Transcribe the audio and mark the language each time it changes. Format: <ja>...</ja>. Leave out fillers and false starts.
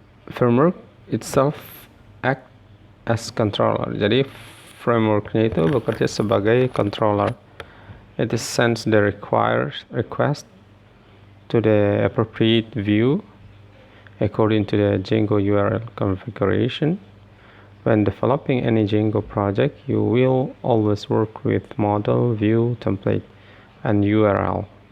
<en>Framework itself act as controller.</en> <id>Jadi frameworknya itu bekerja sebagai controller.</id> <en>It sends the request to the appropriate view according to the Django URL configuration. When developing any Django project, you will always work with model, view, template, and URL.</en>